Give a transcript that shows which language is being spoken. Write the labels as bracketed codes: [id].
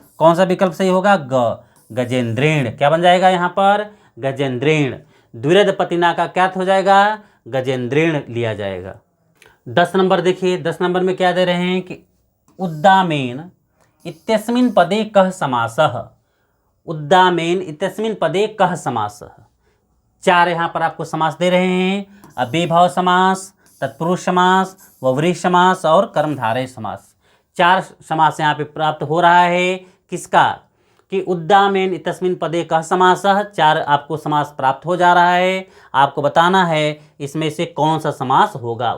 [hi] कौन सा विकल्प सही होगा गजेंद्रेण। क्या बन जाएगा यहाँ पर गजेंद्रेण। द्विरद पतिना का क्या अर्थ हो जाएगा गजेंद्रेण लिया जाएगा। 10 नंबर देखिए 10 नंबर में क्या दे रहे हैं कि [sa] उद्दामेन इत्यस्मिन् पदे कः समासः। उद्दामेन इत्यस्मिन् पदे कः समासः। [hi] चार यहाँ पर आपको समास दे रहे हैं अव्ययीभाव समास, तत्पुरुष समास, बहुव्रीहि समास और कर्मधारय समास। चार समास यहाँ पे प्राप्त हो रहा है किसका कि [sa] उद्दामेन इत्यस्मिन् पदे कः समासः। [hi] चार आपको समास प्राप्त हो जा रहा है। आपको बताना है इसमें से कौन सा समास होगा।